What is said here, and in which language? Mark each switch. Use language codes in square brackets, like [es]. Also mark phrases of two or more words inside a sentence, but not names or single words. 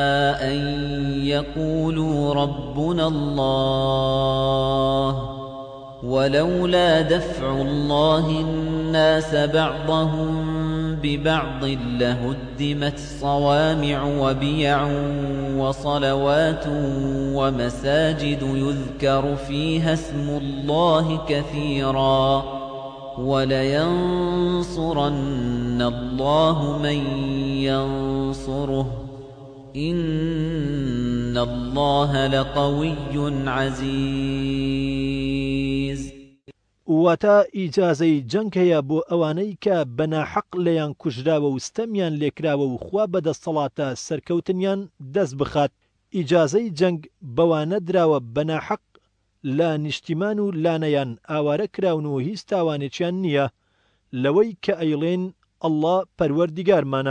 [ar] أن يقولوا ربنا الله ولولا دفع الله الناس بعضهم ببعض لهدمت صوامع وبيع وصلوات ومساجد يذكر فيها اسم الله كثيرا ولينصرن الله من ينصره إن الله لقوي عزيز. [ckb] واتە ئیجازەی جەنگ هەیە بۆ ئەوانەی کە بەناحەق لەیان کوژراوە و ستەمیان لێکراوە و خوا بەدەستەڵاتە سەرکەوتنیان دەست بخات. ئیجازەی جەنگ بەوانە دراوە بەناحەق لە نیشتیمان و لانەیان ئاوارە کراون و هیچ تاوانێکیان نییە لەوەی کە ئەیڵێن ئەڵڵا پەروەردیگارمانە.